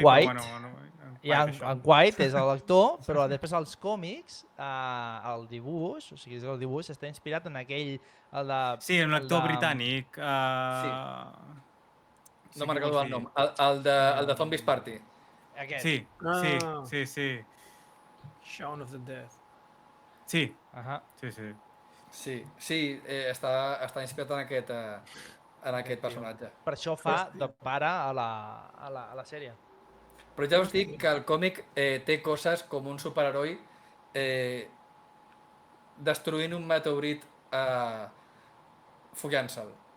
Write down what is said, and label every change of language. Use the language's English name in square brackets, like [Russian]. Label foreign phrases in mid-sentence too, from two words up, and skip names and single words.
[Catalan] En White és l'actor, però després als còmics, el dibuix, o sigui, el dibuix està inspirat en aquell... Sí, en l'actor britànic. No me'n recordo el nom. El de Zombies Party. Sí. Shaun of the Dead. Sí. Sí, està inspirat en aquest personatge. Per això fa de pare a la sèrie. Però ja us dic que el còmic té coses com un superheroi destruint un meteorit follant-se'l.